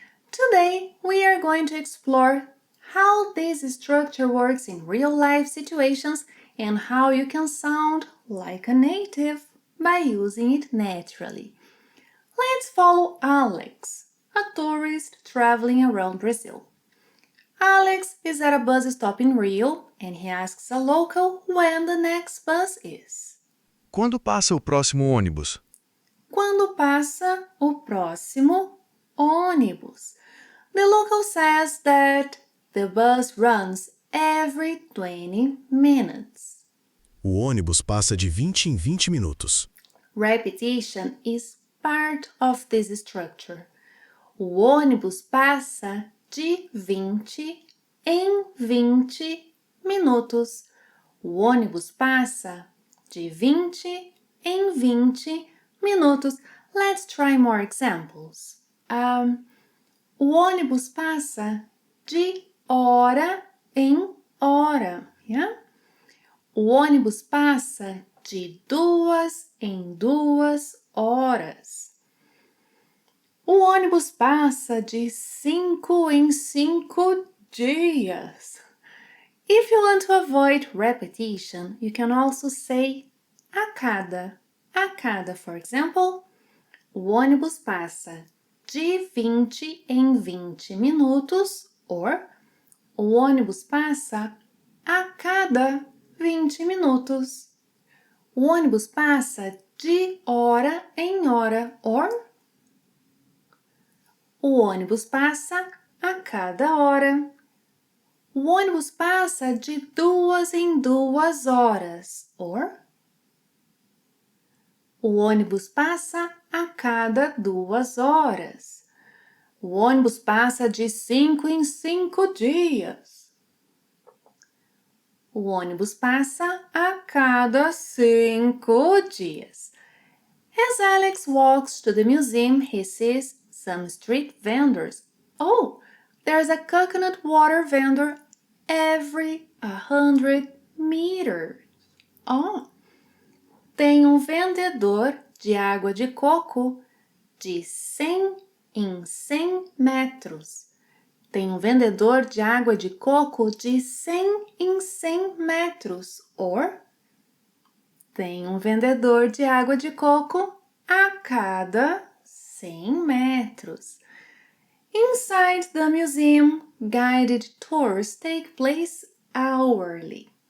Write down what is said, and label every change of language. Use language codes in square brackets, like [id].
[en] Today we are going to explore how this structure works in real-life situations and how you can sound like a native by using it naturally. Let's follow Alex, a tourist traveling around Brazil. Alex is at a bus stop in Rio and he asks a local when the next bus is. [pt] Quando passa o próximo ônibus? Quando passa o próximo ônibus? [en] The local says that the bus runs every 20 minutes. [pt] O ônibus passa de 20 em 20 minutos. [en] Repetition is part of this structure. [pt] O ônibus passa de 20 em 20 minutos. O ônibus passa de 20 em 20 minutos. [en] Let's try more examples. [pt] O ônibus passa de hora em hora. [en] Yeah? [pt] O ônibus passa de 2 em 2 horas. O ônibus passa de 5 em 5 dias. [en] If you want to avoid repetition, you can also say a cada. [pt] A cada, [en] for example, [pt] o ônibus passa de 20 em 20 minutos, or o ônibus passa a cada 20 minutos. O ônibus passa de hora em hora, or o ônibus passa a cada hora. O ônibus passa de 2 em 2 horas, or o ônibus passa a cada 2 horas. O ônibus passa de 5 em 5 dias. O ônibus passa a cada 5 dias. [en] As Alex walks to the museum, he sees some street vendors. Oh, there's a coconut water vendor every 100 meters. [pt] Oh, tem vendedor de água de coco de 100 em 100 metros. Tem vendedor de água de coco de 100 em 100 metros. Or, tem vendedor de água de coco a cada 100 metros. [en] Inside the museum, guided tours take place hourly.